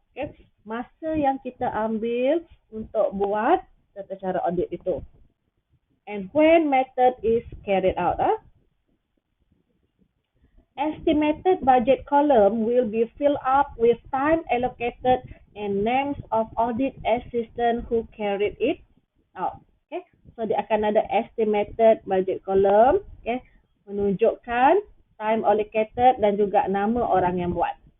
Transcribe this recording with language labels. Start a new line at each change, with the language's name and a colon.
Malay: Okay, masa yang kita ambil untuk buat tata cara audit itu.
English: And when method is carried out. Estimated budget column will be filled up with time allocated and names of audit assistant who carried it out.
Malay: Okay, so dia akan ada
English: estimated budget column,
Malay: okay, menunjukkan
English: time allocated
Malay: dan juga nama orang yang buat.